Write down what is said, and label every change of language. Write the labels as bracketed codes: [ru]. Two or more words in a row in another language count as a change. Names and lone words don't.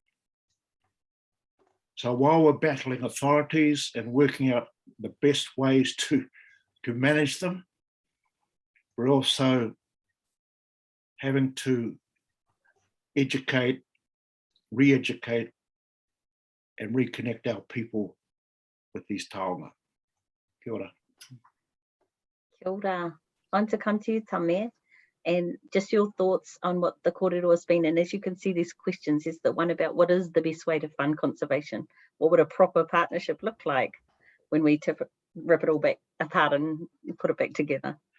[en] So while we're battling authorities and working out the best ways to manage them, we're also having to educate, re-educate, and reconnect our people with these taonga. [mi] Kia ora. Kia ora. [en] On to come to you, Tame, and just your thoughts on what the kōrero has been. And as you can see, these questions is the one about what is the best way to fund conservation? What would a proper partnership look like when we rip it all back apart and put it back together?